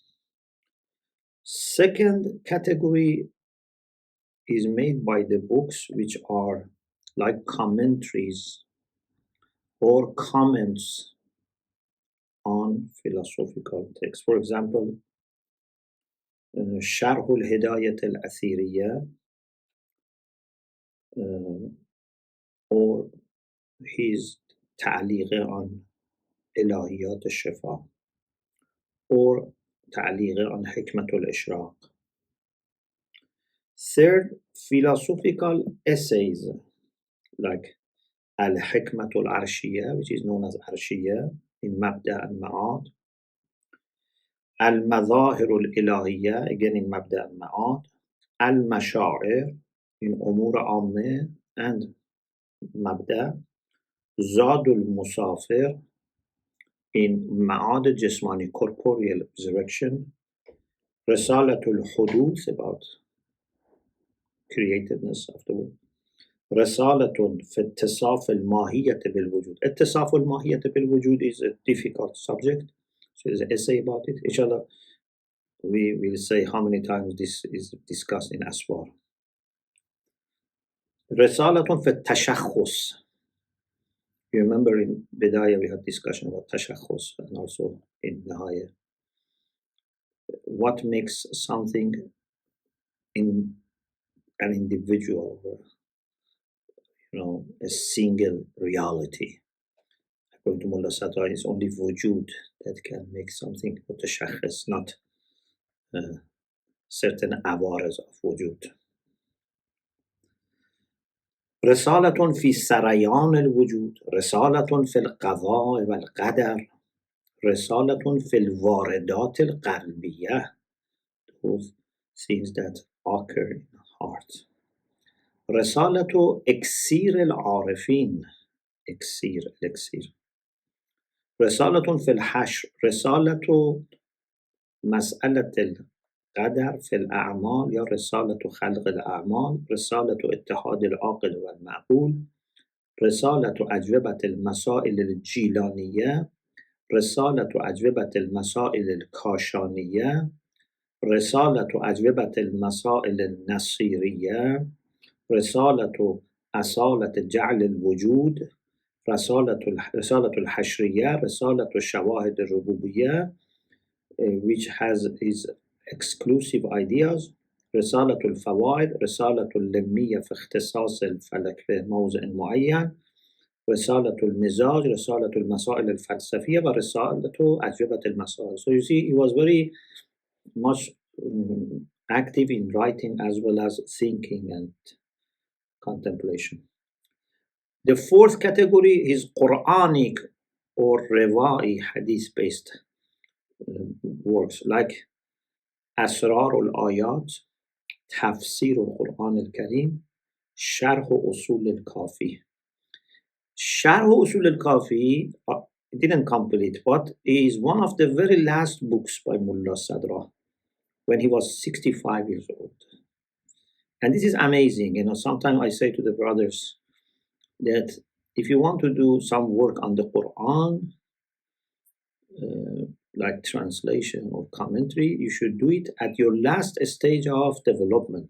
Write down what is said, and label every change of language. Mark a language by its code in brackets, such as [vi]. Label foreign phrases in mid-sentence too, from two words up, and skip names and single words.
[en] Second category is made by the books which are like commentaries or comments on philosophical texts. For example, Sharh al-Hidayat al-Athiriyah, or his ta'liq on Ilahiyat al-Shifa, or ta'liq on Hikmat al-Ishraq. Third, philosophical essays like Al-Hikmat al-Arshiyah, which is known as Arshiyah in Mabda' and Ma'ad. Al-Madhahir al-Ilahiyah, again in Mabda' and Ma'ad. Al-Mashaa'ir in [ar] أمور عامة [en] and Mabda'. Zadul Musafir in [ar] معاد الجسماني, [en] corporeal resurrection. Risalatul Huduth, about createdness of the world. Risalatun fi ittisaf al-mahiyyat bil-wujud. [ar] اتصاف الماهيات بالوجود [en] is a difficult subject, so there's an essay about it. Inshallah, we will say how many times this is discussed in Aswar. Risalatun fi tashakhus. You remember in Bidayah we had discussion about tashakhus, and also in Nihaya. What makes something in an individual, a single reality? According to Mulla Sadra, it's only wujud that can make something mutashakhis, not certain awaras of wujud. [ar] رسالة في سريان الوجود، رسالة في القضاء والقدر، رسالة في الواردات القلبية, [en] those things that occur in the heart. [ar] رسالة إكسير العارفين, إكسير. رسالة في الحشر، رسالة مسألة القدر في الأعمال يا رسالة خلق الأعمال، رسالة اتحاد العاقل والمعقول، رسالة أجوبة المسائل الجيلانية، رسالة أجوبة المسائل الكاشانية، رسالة أجوبة المسائل النصيرية، رسالة أصالة جعل الوجود، رسالة الحشرية، رسالة الشواهد الربوبية, [en] which has his exclusive ideas, [ar] رسالة الفوائد، رسالة اللمية في اختصاص الفلك في موضع معين، رسالة المزاج، رسالة المسائل الفلسفية, ورسالة أجوبة المسائل. [en] So you see, he was very much active in writing as well as thinking and contemplation. The fourth category is Quranic or Rewai hadith-based works like Asrar al-Ayat, Tafsir al-Quran al-Karim, Sharh Usul al-Kafi. Sharh Usul al-Kafi didn't complete, but is one of the very last books by Mulla Sadra when he was 65 years old. And this is amazing. You know, sometimes I say to the brothers that if you want to do some work on the Quran, like translation or commentary, you should do it at your last stage of development.